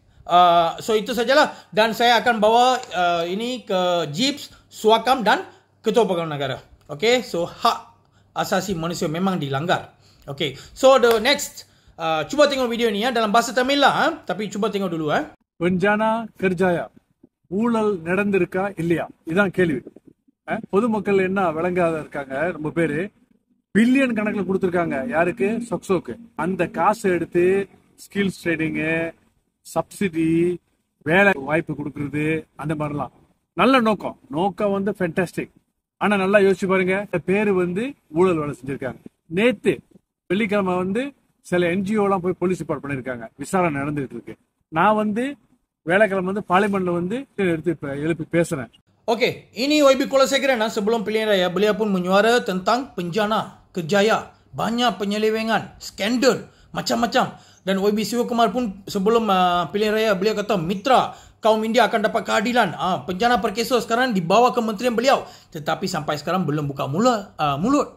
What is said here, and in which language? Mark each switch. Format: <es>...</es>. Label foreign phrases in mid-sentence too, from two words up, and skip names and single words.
<ms>So itu sajalah, dan saya akan bawa ini ke JIPS, Suakam dan Ketua Pegawai Negara.</ms> <en>Okay, so</en> <ms>hak asasi manusia memang dilanggar.</ms> <en>Okay, so the next,</en> <ms>cuba tengok video ni dalam bahasa Tamil lah, tapi cuba tengok dulu.</ms> <ta>பெஞ்சானா கர்ஜாயா ஊழல் நடந்திருக்கா இல்லையா இதான் கேள்வி. பொதுமக்கள் என்ன விளங்காத இருக்காங்க, ரொம்ப பேரு பில்லியன் கணக்குல கொடுத்திருக்காங்க. யாருக்கு? சொக்சோக்கு. அந்த காசை எடுத்து</ta> <en>skills training,</en> <ta>சப்சிடி, வேலை வாய்ப்பு கொடுக்கறது, அந்த மாதிரிலாம் நல்ல நோக்கம் வந்து ஃபேண்டாஸ்டிக். ஆனா நல்லா யோசிச்சு பாருங்க, பேரு வந்து ஊழல் வேலை செஞ்சிருக்காங்க. நேத்து வெள்ளிக்கிழமை வந்து சில என்ஜிஓ எல்லாம் போய்</ta> <en>police report</en> <ta>பண்ணிருக்காங்க, விசாரணை நடந்துட்டு இருக்கு. நான் வந்து வேலைக்கிழமை வந்து பார்லிமெண்ட்ல வந்து எழுப்பி பேசுறேன்.</ta> <ms>Okey, ini YB Kulasekaren sebelum pilihan raya, beliau pun menyuara tentang Penjana Kerjaya, banyak penyelewengan, skandal, macam-macam. Dan YB Sivakumar pun sebelum pilihan raya, beliau kata mitra kaum India akan dapat keadilan. Penjana Perkeso sekarang dibawa kementerian beliau, tetapi sampai sekarang belum buka mulut.</ms>